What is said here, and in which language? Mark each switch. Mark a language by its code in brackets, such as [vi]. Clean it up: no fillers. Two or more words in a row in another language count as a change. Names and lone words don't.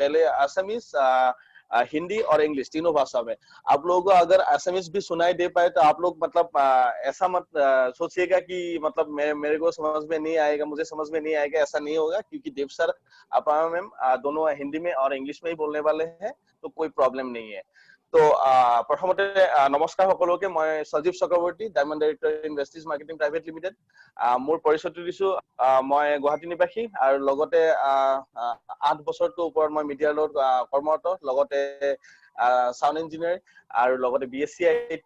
[hi] पहले असमीज, हिंदी और इंग्लिश तीनों भाषा में। आप लोगों को अगर असमीज भी सुनाई दे पाए तो आप लोग मतलब ऐसा मत सोचिएगा कि मतलब मेरे को समझ में नहीं आएगा, मुझे समझ में नहीं आएगा, ऐसा नहीं होगा, क्योंकि देव सर अपा मैम दोनों हिंदी में और इंग्लिश में ही बोलने वाले हैं, तो कोई प्रॉब्लम नहीं है। [as] तो प्रथमते नमस्कार সকলোকে, মই সজীৱ চক্ৰৱৰ্তী, [en] Diamond Director in Vestige Marketing Private Limited. [as] মোৰ পৰিচয়টো দিছো, মই গুৱাহাটী নিবাসী আৰু লগতে 8 বছৰতকৈ ওপৰত মই মিডিয়াৰ লগত কৰ্মৰত, লগতে [en] sound engineer [as] আৰু লগতে [en] BSc IT.